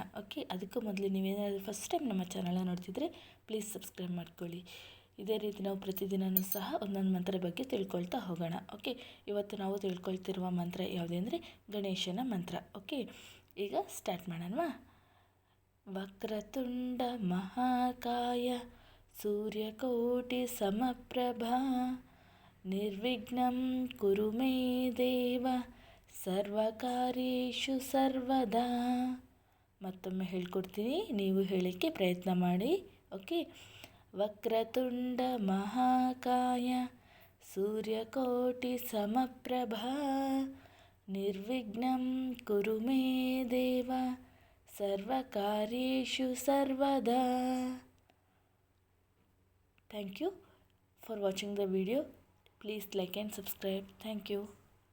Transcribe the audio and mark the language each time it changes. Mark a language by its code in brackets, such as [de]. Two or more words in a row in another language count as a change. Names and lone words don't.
[kn] ಓಕೆ, ಅದಕ್ಕೂ ಮೊದಲು ನೀವೇನಾದರೂ [en] first time [kn] ನಮ್ಮ ಚಾನಲ್ನ ನೋಡ್ತಿದ್ರೆ [en] please subscribe [kn] ಮಾಡ್ಕೊಳ್ಳಿ. ಇದೇ ರೀತಿ ನಾವು ಪ್ರತಿದಿನವೂ ಸಹ ಒಂದೊಂದು ಮಂತ್ರ ಬಗ್ಗೆ ತಿಳ್ಕೊಳ್ತಾ ಹೋಗೋಣ. ಓಕೆ, ಇವತ್ತು ನಾವು ತಿಳ್ಕೊಳ್ತಿರುವ ಮಂತ್ರ ಯಾವುದೆಂದರೆ ಗಣೇಶನ ಮಂತ್ರ. ಓಕೆ, ಈಗ ಸ್ಟಾರ್ಟ್ ಮಾಡೋಣವಾ? [sa] ವಕ್ರತುಂಡ ಮಹಾಕಾಯ ಸೂರ್ಯಕೋಟಿ ಸಮಪ್ರಭಾ ನಿರ್ವಿಘ್ನಂ ಕುರು ಮೇ ದೇವ ಸರ್ವಕಾರ್ಯೇಷು ಸರ್ವದಾ. [kn] ಮತ್ತೊಮ್ಮೆ ಹೇಳ್ಕೊಡ್ತೀನಿ, ನೀವು ಹೇಳಲಿಕ್ಕೆ ಪ್ರಯತ್ನ ಮಾಡಿ. [sa] ಓಕೆ, ವಕ್ರತುಂಡ ಮಹಾಕಾಯ ಸೂರ್ಯಕೋಟಿ ಸಮಪ್ರಭಾ ನಿರ್ವಿಘ್ನಂ ಕುರು ಮೇ ದೇವ ಸರ್ವಕಾರ್ಯೇಷು ಸರ್ವದಾ. [en] Thank you for watching the video. Please like and subscribe. Thank you.